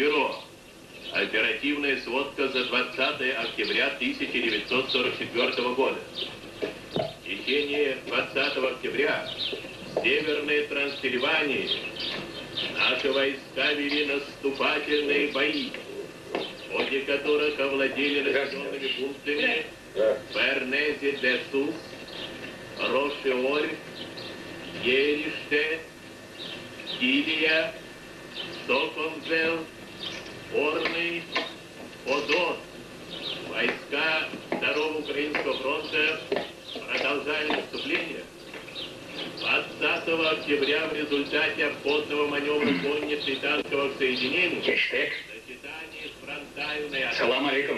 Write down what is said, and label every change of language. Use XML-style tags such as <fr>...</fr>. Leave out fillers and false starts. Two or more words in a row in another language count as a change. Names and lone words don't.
<ru>Оперативная сводка Сводка за 20 октября 1944 года. В течение 20 октября в Северной Трансильвании наши войска вели наступательные бои, в ходе которых овладели населенными пунктами Бернези-де-Сус, Рошиоль, Ериште, Килия, Соконзел, Орный, Подон. Войска 2-го Украинского фронта продолжали наступление. 20 октября в результате обходного маневра конницы и танковых соединений в сочетании с фронтальной атакой</ru>